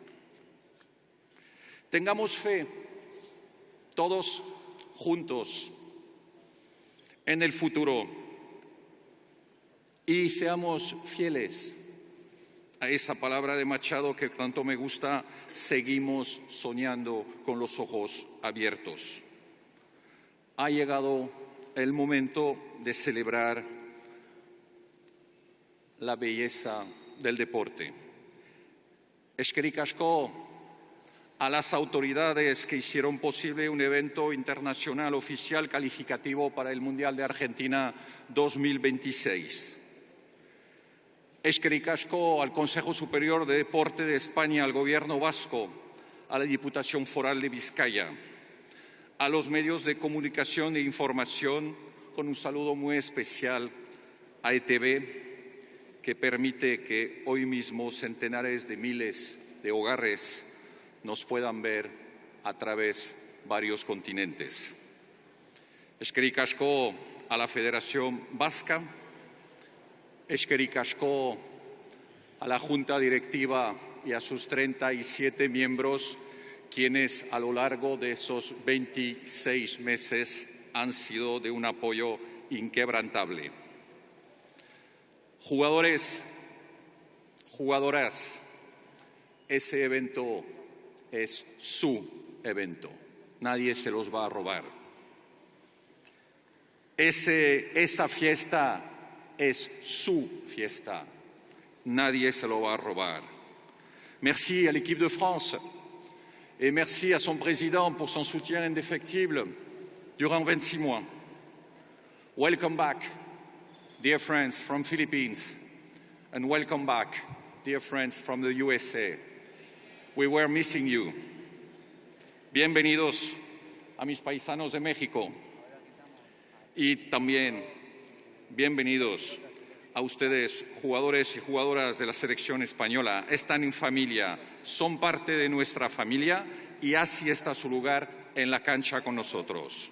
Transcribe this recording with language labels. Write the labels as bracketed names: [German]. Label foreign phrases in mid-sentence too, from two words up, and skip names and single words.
[Spanish] Tengamos fe, todos juntos, en el futuro y seamos fieles a esa palabra de Machado que tanto me gusta: seguimos soñando con los ojos abiertos. Ha llegado el momento de celebrar la belleza del deporte. [Basque] Eskerrik asko, [Spanish] a las autoridades que hicieron posible un evento internacional oficial calificativo para el Mundial de Argentina 2026. [Basque] Eskerrik asko [Spanish] al Consejo Superior de Deporte de España, al Gobierno vasco, a la Diputación Foral de Vizcaya, a los medios de comunicación e información, con un saludo muy especial a ETV, que permite que hoy mismo centenares de miles de hogares nos puedan ver a través de varios continentes. [Basque] Eskerrik asko [Spanish] a la Federación Vasca, [Basque] eskerrik asko [Spanish] a la Junta Directiva y a sus 37 miembros, quienes a lo largo de esos 26 meses han sido de un apoyo inquebrantable. Jugadores, jugadoras, ese evento es su evento. Nadie se los va a robar. Esa fiesta es su fiesta. Nadie se lo va a robar. [French] Merci à l'équipe de France et merci à son président pour son soutien indéfectible durant 26 mois. [English] Welcome back, dear friends from Philippines, and welcome back, dear friends from the USA. We were missing you. [Spanish] Bienvenidos a mis paisanos de México y también bienvenidos a ustedes, jugadores y jugadoras de la selección española. Están en familia, son parte de nuestra familia y así está su lugar en la cancha con nosotros.